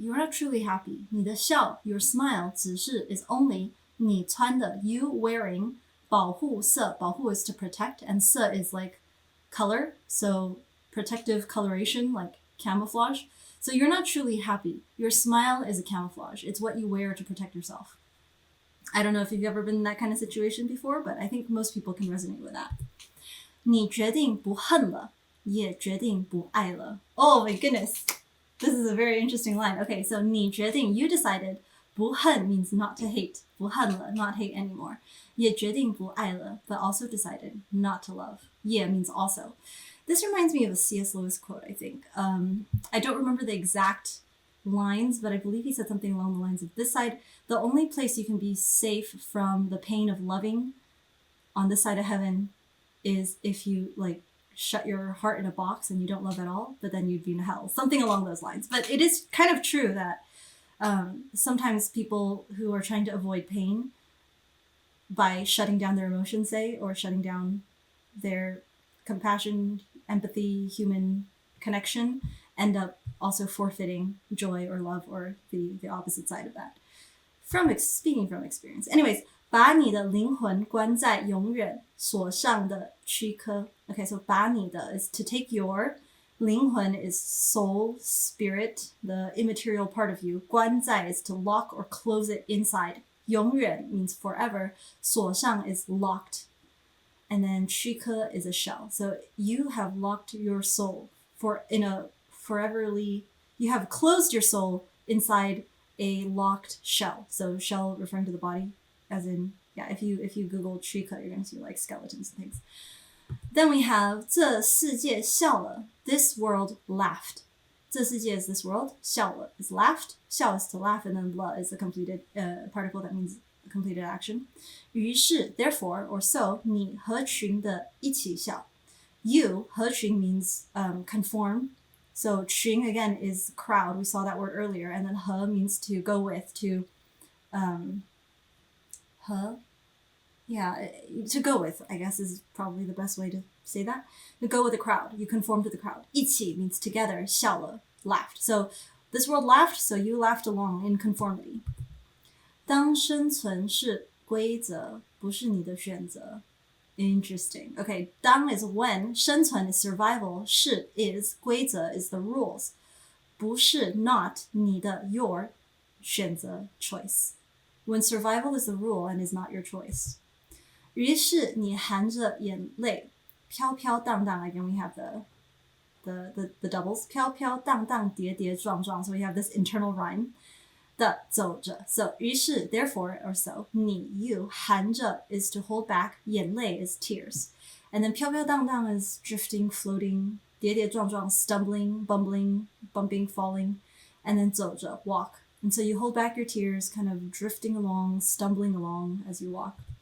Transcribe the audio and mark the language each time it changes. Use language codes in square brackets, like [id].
[en] You are not truly happy. [zh] 你的笑 [en] your smile [zh] 只是 [en] is only [zh] 你穿的 [en] you wearing [zh] 保护色 保护 [en] is to protect and [zh] 色 [en] is like color, so protective coloration like camouflage. So you're not truly happy. Your smile is a camouflage. It's what you wear to protect yourself. I don't know if you've ever been in that kind of situation before, but I think most people can resonate with that. [zh] 你决定不恨了，也决定不爱了。 [en] Oh my goodness. This is a very interesting line. Okay, so [zh] 你决定, [en] you decided. [zh] 不恨 [en] means not to hate. [zh] 不恨了, [en] not hate anymore. [zh] 也决定不爱了, [en] but also decided not to love. [zh] 也 [en] means also. This reminds me of a C.S. Lewis quote, I think. I don't remember the exact lines, but I believe he said something along the lines of, this side, the only place you can be safe from the pain of loving on this side of heaven is if you like shut your heart in a box and you don't love at all, but then you'd be in hell. Something along those lines. But it is kind of true that sometimes people who are trying to avoid pain by shutting down their emotions, say, or shutting down their compassion, empathy, human connection, end up also forfeiting joy or love or the opposite side of that. Speaking from experience. Anyways, [zh] 把你的灵魂关在永远锁上的躯壳. [en] Okay, so [zh] 把你的 [en] is to take your, [zh] 灵魂 [en] is soul, spirit, the immaterial part of you. [zh] 关在 [en] is to lock or close it inside. [zh] 永远 [en] means forever. [zh] 锁上 [en] is locked. And then [zh] 躯壳 [en] is a shell. So you have locked your soul in a foreverly, you have closed your soul inside a locked shell. So shell referring to the body, as in, yeah, if you Google [zh] 躯壳, [en] you're going to see like skeletons and things. Then we have [zh] 这世界笑了, [en] this world laughed. [zh] 这世界 [en] is this world, [zh] 笑了 [en] is laughed, [zh] 笑 [en] is to laugh, and then [zh] 了 [en] is a completed particle that means completed action. [zh] 于是 [en] therefore or so [zh] 你合群的一起笑. [en] You [zh] 合群 [en] means conform. So [zh] 群 [en] again is crowd. We saw that word earlier. And then [zh] 和 [en] means to go with, to 和 yeah, to go with, I guess is probably the best way to say that. You go with the crowd. You conform to the crowd. [zh] 一起 [en] means together. [zh] 笑了 [en] laughed. So this world laughed, so you laughed along in conformity. [zh] 当生存是规则，不是你的选择。 [en] Interesting. Okay, [zh] 当 [en] is when, [zh] 生存 [en] is survival, [zh] 是 [en] is, [zh] 规则 [en] is the rules. [zh] 不是 [en] not, [zh] 你的 [en] your [zh] 选择 [en] choice. When survival is the rule and is not your choice. [zh] 于是你含着眼泪，飘飘荡荡 [en] again we have the doubles. [zh] 飘飘荡荡，跌跌撞撞. [en] So we have this internal rhyme. [zh] 的走着 [en] So [zh] 于是 [en] therefore or so 你 you [zh] 含着 [en] is to hold back [zh] 眼泪 [en] is tears and then [zh] 飘飘荡荡 [en] is drifting floating [zh] 跌跌撞撞 [en] stumbling bumbling bumping falling and then [zh] 走着 [en] walk and so you hold back your tears kind of drifting along stumbling along as you walk